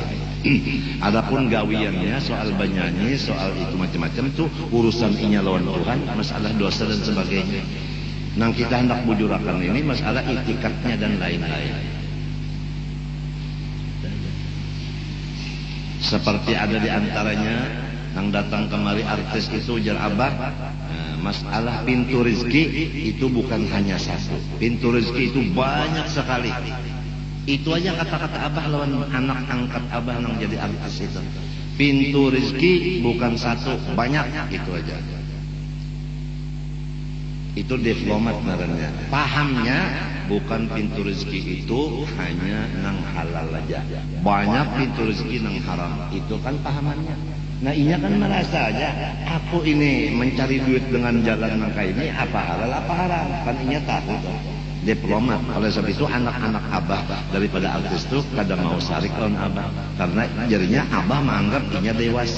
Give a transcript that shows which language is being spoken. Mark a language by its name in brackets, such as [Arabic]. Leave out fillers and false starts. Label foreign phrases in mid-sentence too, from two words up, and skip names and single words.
[Banjar] Adapun gawiannya soal bernyanyi, soal itu macam-macam tuh urusan inya lawan Tuhan, masalah dosa dan sebagainya. Nang kita hendak bujurakan ini masalah itikadnya dan lain-lain. [Indonesian] Seperti ada di antaranya yang datang kemari artis itu ujar abah, masalah pintu rezeki itu bukan hanya satu, pintu rezeki itu banyak sekali. Itu aja kata-kata abah lawan anak angkat abah yang jadi artis itu, pintu rezeki bukan satu, banyak, itu aja. Itu diplomat namanya. [Banjar] Pahamnya bukan pintu rezeki itu hanya nang halal aja, banyak pintu rezeki nang haram, itu kan pahamannya. Nah inya kan merasa aja, aku ini mencari duit dengan jalan nangka ini, apa halal apa haram, kan inya tahu tuh. Diplomat. Oleh sebab itu anak-anak abah daripada artis itu kada mau sarik lawan abah, karena jadinya abah menganggap inya dewasa.